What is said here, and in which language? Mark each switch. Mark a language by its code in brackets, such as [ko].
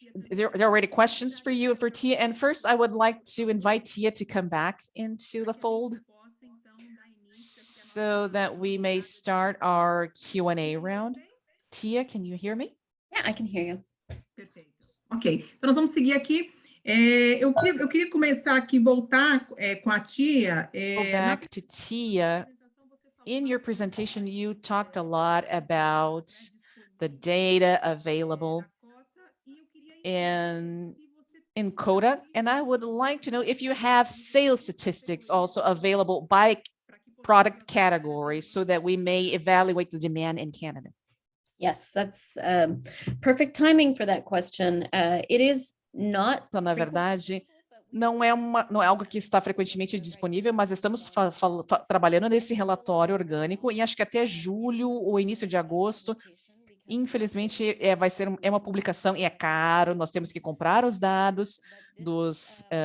[en] There are already questions for you for Tia. And first, I would like to invite Tia to come back into the fold so that we may start our Q&A round. Tia, can you hear me? Yeah, I can hear you. [pt] Perfeito. Ok, então nós vamos seguir aqui. Eu queria começar aqui, voltar com a Tia. [en] Go back to Tia. In your presentation, you talked a lot about the data available in Coda, and I would like to know if you have sales statistics also available by product category so that we may evaluate the demand in Canada. Yes, that's perfect timing for that question. It is not. [pt] Então, na verdade, não é algo que está frequentemente disponível, mas estamos trabalhando nesse relatório orgânico e acho que até julho ou início de agosto, infelizmente, vai ser uma publicação e é caro, nós temos que comprar os dados dos